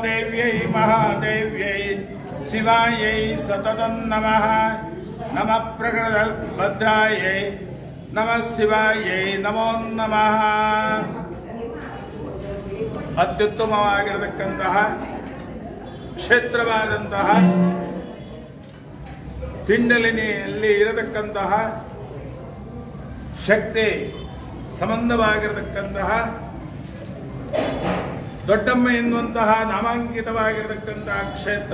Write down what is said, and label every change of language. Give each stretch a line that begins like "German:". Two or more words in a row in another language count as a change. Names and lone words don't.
Sanskrit: देव्यै महादेव्यै शिवायै सततं नमः नमः प्रकृतभद्रायै नमः शिवायै नमो नमः
Kannada: ಅತ್ಯುತ್ತಮವಾಗಿರತಕ್ಕಂತಹ ಕ್ಷೇತ್ರವಾದಂತಹ ತಿಂಡಲಿನಿಯಲ್ಲಿ ಇರತಕ್ಕಂತಹ ಶಕ್ತಿ ಸಂಬಂಧವಾಗಿರತಕ್ಕಂತಹ ದೊಡ್ಡಮ್ಮ ಎನ್ನುವಂತಹ ನಾಮಾಂಕಿತವಾಗಿರತಕ್ಕಂತಹ ಕ್ಷೇತ್ರ.